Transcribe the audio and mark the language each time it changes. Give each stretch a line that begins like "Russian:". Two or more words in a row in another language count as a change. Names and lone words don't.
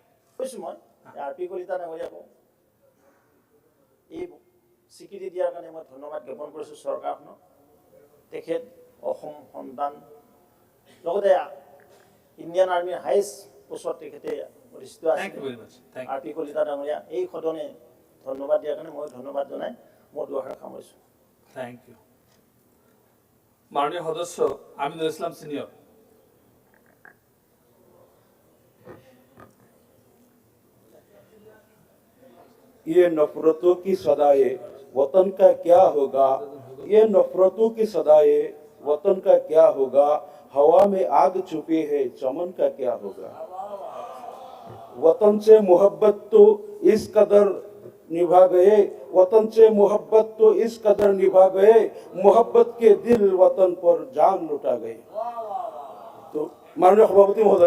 Assamese: কৈছোঁ মই RP কলিতা ডাঙৰীয়াকো এই স্বীকৃতি দিয়াৰ কাৰণে মই ধন্যবাদ জ্ঞাপন কৰিছোঁ চৰকাৰখনক তেখেত অসম সন্তান লগতে
English: Indian Army highest post
Assamese: তেখেতে অধিষ্ঠিত আছে RP কলিতা ডাঙৰীয়া এই সদনে ধন্যবাদ দিয়াৰ কাৰণে মই ধন্যবাদ জনাই মোৰ দুআষাৰ সামৰিছোঁ
English: thank you
Assamese: মাননীয় সদস্য আমিনুল ইসলাম সিনিয়র
Hindi: ये नफरतों की सदाए वतन का क्या होगा ये नफरतों की सदाए वतन का क्या होगा हवा में आग छुपी है चमन का क्या होगा वतन से मोहब्बत तो इस कदर निभा गए वतन से मोहब्बत तो इस कदर निभा गए मोहब्बत के दिल वतन पर जान लुटा गए तो माननीय सभापति